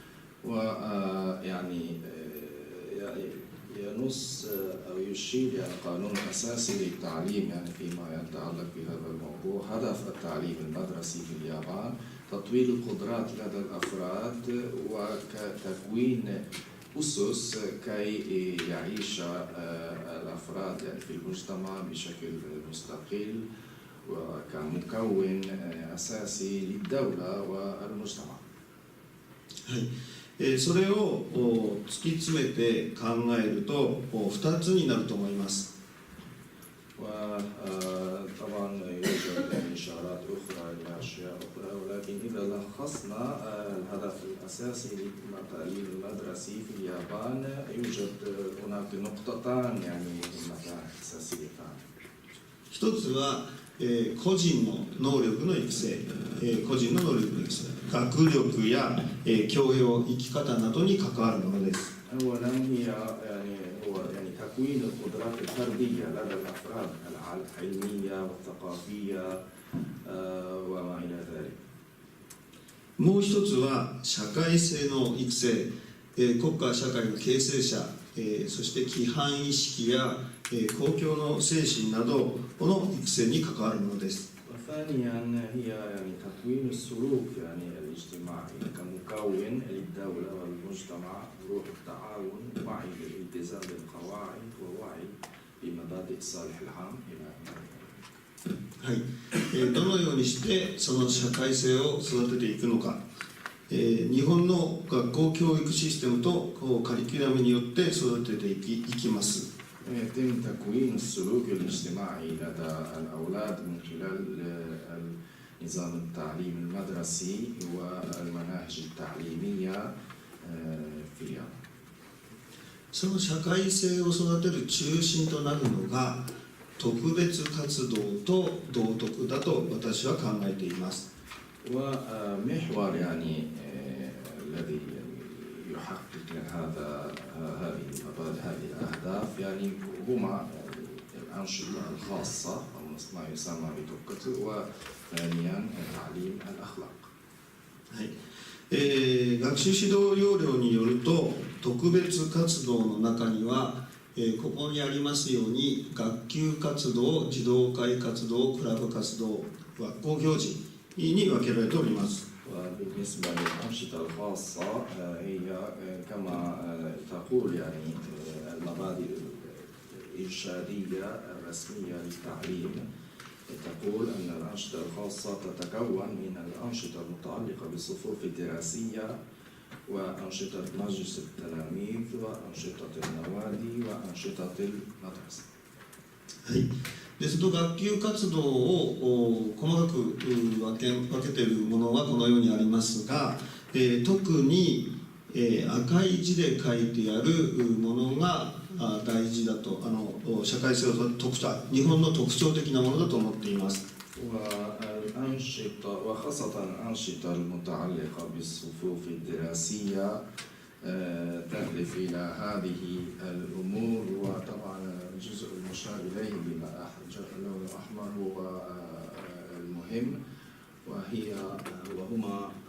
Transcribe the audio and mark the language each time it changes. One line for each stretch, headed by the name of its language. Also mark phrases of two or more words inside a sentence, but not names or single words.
Arabic: ويعني ينص أو يشير إلى قانون أساسي للتعليم يعني فيما يتعلق بهذا الموضوع. هدف التعليم المدرسي في اليابان تطوير القدرات لدى الأفراد وتكوين أسس كي يعيش الأفراد يعني في المجتمع بشكل مستقل وكمكون أساسي للدولة والمجتمع.
Japanese: それを突き詰めて考えると2つになると思います。
Arabic: وطبعا يوجد إشارات أخرى إلى أشياء أخرى ولكن إذا لخصنا الهدف الأساسي للتعليم المدرسي في اليابان يوجد هناك نقطتان يعني أساسيتان.
Japanese: 一つは個人の能力の育成、個人の能力の育成、学力や教養、生き方などに関わるものです。
Arabic: أولا هي يعني تكوين القدرات الفردية لدى الأفراد العلمية والثقافية وما إلى ذلك.
Japanese: もう一つは社会性の育成、国家社会の形成者、そして規範意識や、公共の精神などの育成に関わるものです。
Arabic: وثانيا هي يعني تكوين السلوك يعني الاجتماعي كمكون للدولة والمجتمع، روح التعاون، وعي بالالتزام بالقواعد ووعي بمبادئ الصالح العام إلى آخره.
Japanese: はい、どのようにしてその社会性を育てていくのか、日本の学校教育システムとカリキュラムによって育てていきます。
Arabic: يتم تكوين السلوك الاجتماعي لدى الأولاد من خلال نظام التعليم المدرسي والمناهج التعليمية في اليابان.
Japanese: その社会性を育てる中心となるのが特別活動と道徳だと私は考えています。
Arabic: ومحور يعني الذي يحقق هذه المبادئ هذه الأهداف يعني هما الأنشطة الخاصة أو ما يسمى بتوكتو، وثانيا تعليم الأخلاق.
Japanese: はい、学習指導要領によると特別活動の中には、ここにありますように学級活動、児童会活動、クラブ活動、学校行事に分けられております。
Arabic: وبالنسبة للأنشطة الخاصة هي كما تقول يعني المبادئ الإرشادية الرسمية للتعليم تقول أن الأنشطة الخاصة تتكون من الأنشطة المتعلقة بالصفوف الدراسية وأنشطة مجلس التلاميذ وأنشطة النوادي وأنشطة المدرسة.
Japanese: はい、でその学級活動を細かく分けているものはこのようにありますが、特に、赤い字で書いてあるものが大事だと、社会性を特徴、日本の特徴的なものだと思っています。
Arabic: والأنشطة وخاصة الأنشطة المتعلقة بالصفوف الدراسية تهدف إلى هذه الأمور، وطبعا الجزء المشار إليه باللون الأحمر هو المهم، وهما